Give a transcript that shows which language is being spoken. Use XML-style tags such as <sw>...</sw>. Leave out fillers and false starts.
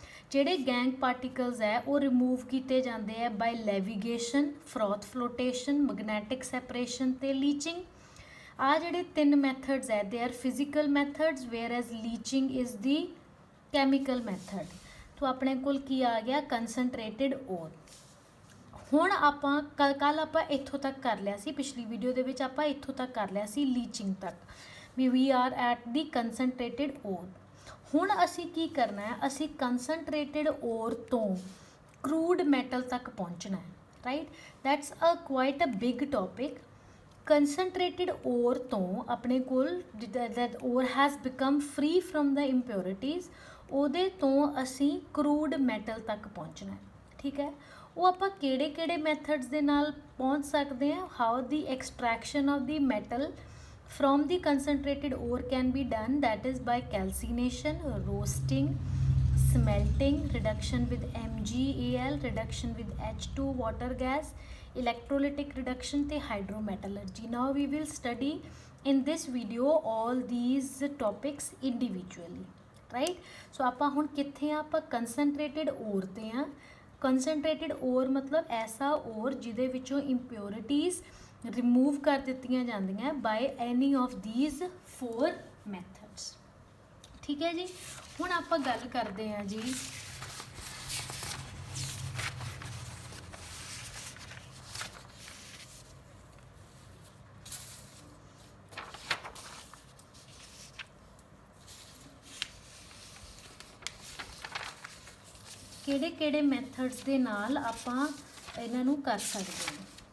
<pa>ਜਿਹੜੇ gang particles ਹੈ ਉਹ ਰਿਮੂਵ ਕੀਤੇ ਜਾਂਦੇ ਹੈ ਬਾਈ ਲੈਵੀਗੇਸ਼ਨ, ਫਰੋਥ ਫਲੋਟੇਸ਼ਨ, ਮੈਗਨੈਟਿਕ ਸੈਪਰੇਸ਼ਨ ਤੇ ਲੀਚਿੰਗ। ਆ ਜਿਹੜੇ ਤਿੰਨ ਮੈਥਡਸ ਹੈ</pa> <en>They are physical methods whereas leaching is the chemical method.</en> <pa>तो अपने कोल की आ गया कंसनट्रेटिड ओर। ਹੁਣ ਆਪਾਂ ਕੱਲ ਆਪਾਂ ਇੱਥੋਂ ਤੱਕ ਕਰ ਲਿਆ ਸੀ, ਪਿਛਲੀ ਵੀਡੀਓ ਦੇ ਵਿੱਚ ਆਪਾਂ ਇੱਥੋਂ ਤੱਕ ਕਰ ਲਿਆ ਸੀ ਲੀਚਿੰਗ ਤੱਕ ਵੀ</pa> <en>We are at the concentrated ore.</en> <pa>ਹੁਣ ਅਸੀਂ ਕੀ ਕਰਨਾ ਹੈ, ਅਸੀਂ ਕੰਸਨਟ੍ਰੇਟਿਡ ਓਰ ਤੋਂ ਕਰੂਡ ਮੈਟਲ ਤੱਕ ਪਹੁੰਚਣਾ ਹੈ, right.</pa> <en>That's quite a big topic.</en> <pa>ਕੰਸਨਟ੍ਰੇਟਿਡ ਓਰ ਤੋਂ ਆਪਣੇ ਕੋਲ</pa> <en>that ore has become free from the impurities,</en> <pa>ਉਹਦੇ ਤੋਂ ਅਸੀਂ ਕਰੂਡ ਮੈਟਲ ਤੱਕ ਪਹੁੰਚਣਾ ਹੈ, ਠੀਕ ਹੈ। ਉਹ ਆਪਾਂ ਕਿਹੜੇ ਮੈਥਡਸ ਦੇ ਨਾਲ ਪਹੁੰਚ ਸਕਦੇ ਹਾਂ।</pa> <en>How the extraction of the metal from the concentrated ore can be done, that is by calcination, roasting, smelting, reduction with MgAl, reduction with H2 water gas, electrolytic reduction ਤੇ hydrometallurgy. Now we will study in this video all these topics individually, right?</en> <pa>So ਆਪਾਂ ਹੁਣ ਕਿੱਥੇ ਆ, ਆਪਾਂ concentrated ore ਤੇ ਆ। concentrated ore ਮਤਲਬ ਐਸਾ ore ਜਿਹਦੇ ਵਿੱਚੋਂ impurities ਰਿਮੂਵ ਕਰ ਦਿੱਤੀਆਂ ਜਾਂਦੀਆਂ</pa> <en>by any of these 4 methods,</en> <pa>ਠੀਕ ਹੈ ਜੀ। ਹੁਣ ਆਪਾਂ ਗੱਲ ਕਰਦੇ ਹਾਂ ਜੀ ਕਿਹੜੇ ਮੈਥਡਸ ਦੇ ਨਾਲ ਆਪਾਂ ਇਹਨਾਂ ਨੂੰ ਕਰ ਸਕਦੇ ਹਾਂ।</pa>